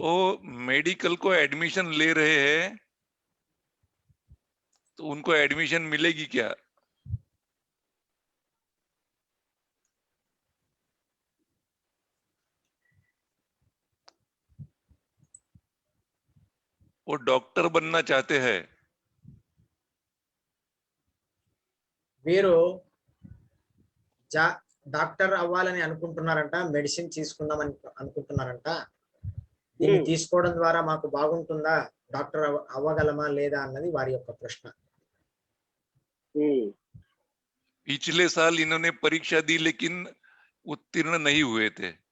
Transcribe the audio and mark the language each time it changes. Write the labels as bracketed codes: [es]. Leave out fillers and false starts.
[hi] वो मेडिकल को एडमिशन ले रहे हैं तो उनको एडमिशन मिलेगी क्या? वो डॉक्टर बनना चाहते हैं। [te] వీరు డాక్టర్ అవ్వాలని అనుకుంటున్నారంట, మెడిసిన్ తీసుకుందామని అనుకుంటున్నారంట। దీన్ని తీసుకోవడం ద్వారా మాకు బాగుంటుందా, డాక్టర్ అవ్వగలమా లేదా అన్నది వారి యొక్క ప్రశ్న। [hi] पिछले साल इन्होंने परीक्षा दी लेकिन उत्तीर्ण नहीं हुए थे।